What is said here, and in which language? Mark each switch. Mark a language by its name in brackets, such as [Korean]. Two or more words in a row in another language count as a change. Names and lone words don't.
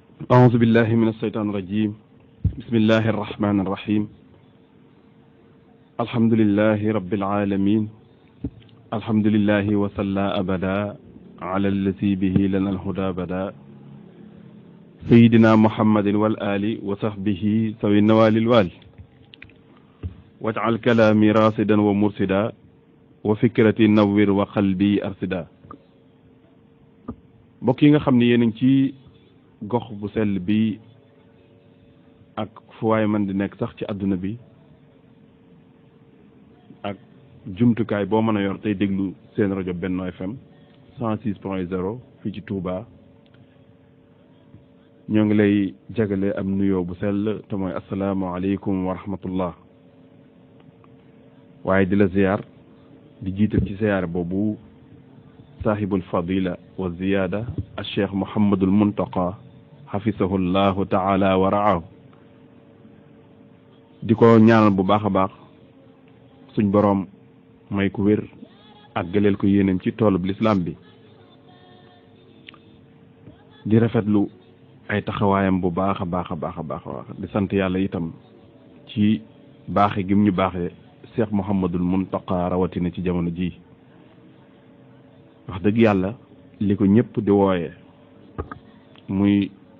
[Arabic] أعوذ بالله من الشيطان الرجيم بسم الله الرحمن الرحيم الحمد لله رب العالمين الحمد لله وصلى أبدا على الذي به لنا الهدى بدا سيدنا محمد والآل وصحبه ذوي النوال الوال واجعل كلامي راصدا ومرشدا وفكرتي نور وقلبي أرشدا [Wolof] mbokk yi nga xam ne yéen a ngi ci gox bu sell bi ak fu waay man di nekk sax ci àdduna bi ak jumtukaay boo mën a yor tey déglu seen rajo Benno FM 106.0 fii ci Touba ñoo ngi lay jagale am nuyoo bu sell te mooy [Arabic] السلام عليكم ورحمة الله [Wolof] waaye di la ziyaar di jiital ci ziyaar boobu [Arabic] صاحب الفضيلة والزيادة الشيخ [Wolof] Mouhamadul Muntaqa [Arabic] حفظه الله تعالى ورعاه [Wolof] di ko ñaanal bu baax a baax suñ boroom may ko wér ak gëleel ko yéeneem ci toolub lislaam bi di rafetlu ay taxawaayam bu baax a baax a baax a baax di sant yàlla itam ci baaxe gim ñu baaxee cheikh Mouhamadul Muntaqa rawatina ci jamono ji wax dëgg yàlla li ko ñëpp di wooyee muy